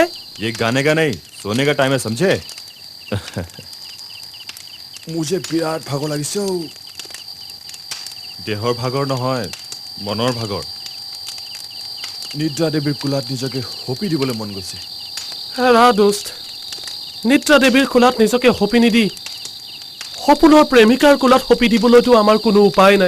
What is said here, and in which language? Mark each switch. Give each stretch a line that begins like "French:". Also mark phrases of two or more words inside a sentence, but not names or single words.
Hindi: ये गाने का नहीं, सोने का टाइम है, समझे?
Assamese: मुझे বিৰাট ভাগৰ লাগিছে। দেহৰ ভাগৰ নহয়, মনৰ ভাগৰ। নিদ্ৰা দেৱীৰ কোলাত নিজকে হপি দিবলৈ মন গৈছে। হেৰা দোস্ত, নিদ্ৰা দেৱীৰ কোলাত নিজকে হপি নিদি সপোনৰ প্ৰেমিকাৰ কোলাত হপি দিবলৈতো আমাৰ কোনো উপায় নাই।